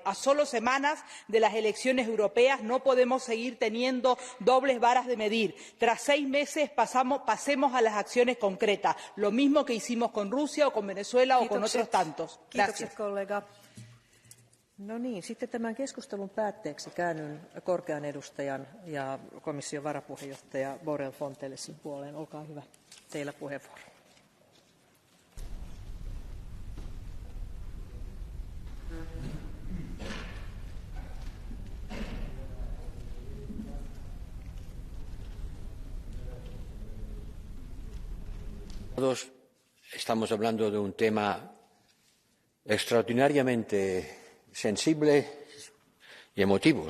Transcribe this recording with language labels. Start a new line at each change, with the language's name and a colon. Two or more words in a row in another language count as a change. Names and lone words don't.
Spanish: A solo semanas de las elecciones europeas no podemos seguir teniendo dobles varas de medir. Tras 6 meses pasemos a las acciones concretas, lo mismo que hicimos con Rusia o con Venezuela o con otros tantos. Gracias.
Finnish: No niin, sitten tämän keskustelun päätteeksi käännyn korkean edustajan ja komission varapuheenjohtaja Borrell Fontelesin puoleen. Olkaa hyvä, teillä puheenvuoro.
Spanish: Todos estamos hablando de un tema extraordinariamente sensible y emotivo.